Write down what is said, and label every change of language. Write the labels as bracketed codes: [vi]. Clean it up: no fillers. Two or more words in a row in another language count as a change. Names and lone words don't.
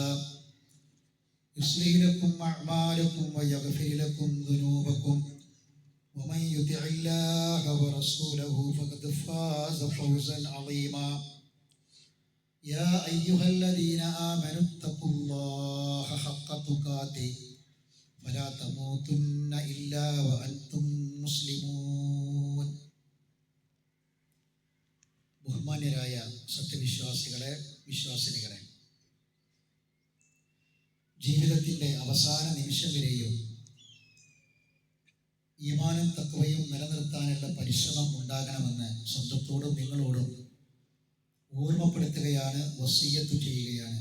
[ar] يصلح لكم أعمالكم ويغفر لكم ذنوبكم ومن يطع الله ورسوله فقد فاز فوزا عظيما يا أيها الذين آمنوا اتقوا الله حق تقاته فلا تموتن إلا وأنتم مسلمون. [ml] ബഹുമാന്യരായ സത്യവിശ്വാസികളെ, വിശ്വാസിനികളെ, ജീവിതത്തിൻ്റെ അവസാന നിമിഷം വരെയും ഈമാനും തഖ്വയും നിലനിർത്താനുള്ള പരിശ്രമം ഉണ്ടാകണമെന്ന് സ്വന്തത്തോടും നിങ്ങളോടും ഓർമ്മപ്പെടുത്തുകയാണ്, വസിയ്യത്ത് ചെയ്യുകയാണ്.